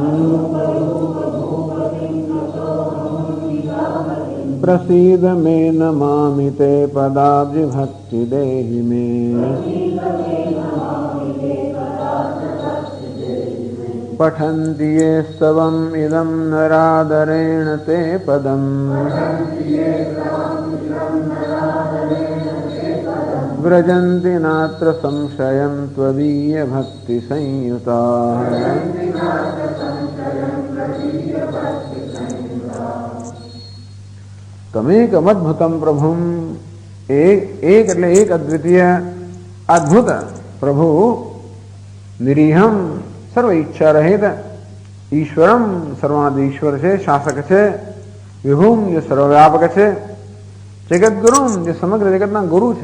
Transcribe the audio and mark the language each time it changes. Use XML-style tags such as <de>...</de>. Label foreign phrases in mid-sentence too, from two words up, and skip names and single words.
<sa>प्रसीद मे नमामि ते पदाब्जभक्ति देहि मे पठन्ति ये स्तवम् इदं नरादरेण ते पदम् व्रजन्ति नात्र संशयं त्वदीय भक्ति संयुताः। तमेकमद्भुतं प्रभुं एक</sa> <gu>એટલે એક અદ્વિતીય અદ્ભુત પ્રભુ નિરીહમ સર્વ ઈચ્છા રહિત ઈશ્વરમ સર્વાદ ઈશ્વર છે, શાસક છે, વિભુમ જે સર્વવ્યાપક છે, જગદગુરુમ જે સમગ્ર જગતના ગુરુ છે।</gu>